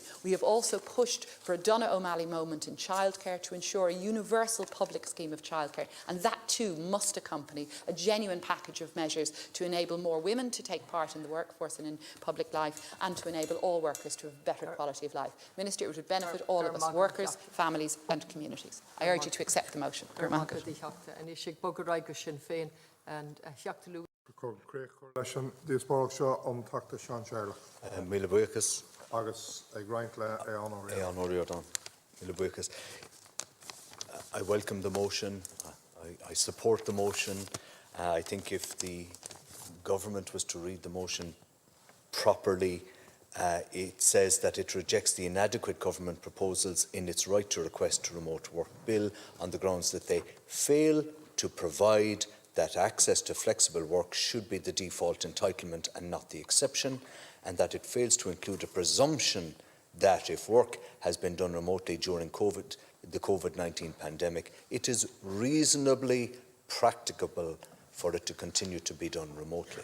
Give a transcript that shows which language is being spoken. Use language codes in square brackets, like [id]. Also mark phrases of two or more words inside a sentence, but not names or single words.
[en] We have also pushed for a Donna O'Malley moment in childcare to ensure a universal public scheme of childcare, and that too must accompany a genuine package of measures to enable more women to take part in the workforce and in public life, and to enable all workers to have a better quality of life. Minister, it would benefit all of us, workers, families and communities. I urge you to accept the motion. [ga] Míle buíochas. Agus ag roinnt le An Oireachtas. Míle buíochas. [en] I welcome the motion. I support the motion. I think if the government was to read the motion properly, it says that it rejects the inadequate government proposals in its right to request a remote work bill on the grounds that they fail to provide that access to flexible work should be the default entitlement and not the exception, and that it fails to include a presumption that if work has been done remotely during the COVID-19 pandemic, it is reasonably practicable for it to continue to be done remotely.